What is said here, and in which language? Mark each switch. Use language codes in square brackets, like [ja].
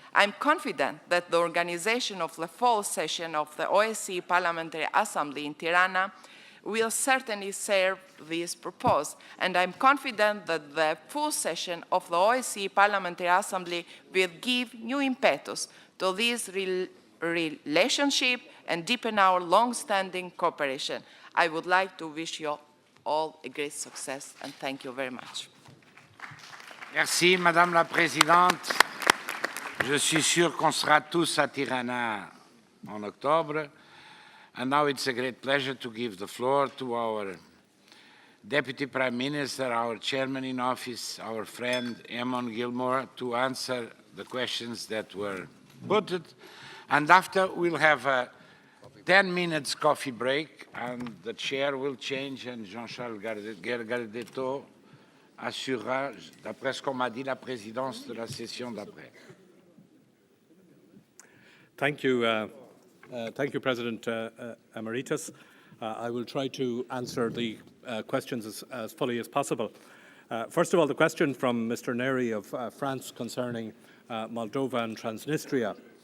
[en] I'm confident that the organization of the fall session of the OSCE Parliamentary Assembly in Tirana will certainly serve this purpose, and I'm confident that the full session of the OSCE Parliamentary Assembly will give new impetus to this relationship and deepen our long-standing cooperation. I would like to wish you all a great success, and thank you very much. [fr] Merci, Madame la Présidente. Je suis sûr qu'on sera tous à Tirana en octobre. [en] And now it's a great pleasure to give the floor to our Deputy Prime Minister, our Chairman in Office, our friend Eamon Gilmore, to answer the questions that were put. And after, we'll have a 10 minutes coffee break, and the chair will change, and Jean-Charles Gardetto [fr] assurera, d'après ce qu'on m'a dit, la présidence de la session d'après. [en] Thank you, President Emeritus. I will try to answer the questions as fully as possible. First of all, the question from Mr. Neri of France concerning Moldova and Transnistria.